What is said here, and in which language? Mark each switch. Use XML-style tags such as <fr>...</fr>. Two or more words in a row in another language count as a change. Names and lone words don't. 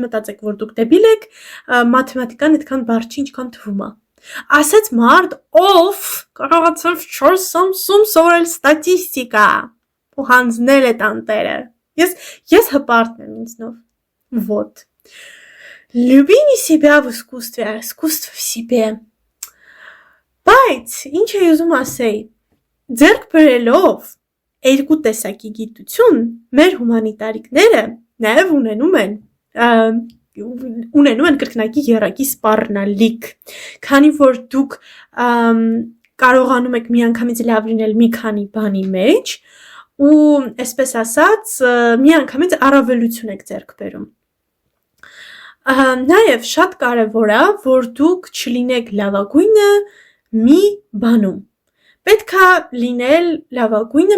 <hy>մտածեք, որ դուք դեբիլ եք, մաթեմատիկան այդքան բարդ չի, ինչքան թվում է։ Ասեց մարդ, ով կարողացավ 4 ամսում սովորել ստատիստիկա ու հանձնել այդ անտերը։ Ես հպարտն եմ ինձնով։</hy> <ru>Вот։ Люби не себя в искусстве, а искусство в себе։</ru> <hy>Բայց ինչ է ուզում ասեի, ձեռք բերելով երկու տեսակի գիտություն, մեր հումանիտարիկները նաև ունենում են կրկնակի եռակի սպառնալիք, քանի որ դուք կարողանում եք միանգամից լավ լինել մի քանի բանի մեջ ու այսպես ասած միանգամից առավելություն եք ձեռք բերում։ Նաև շատ կարևոր է, որ դուք չլինեք լավագույնը մի բանում։ Պետք է լինել լավագույնը</hy>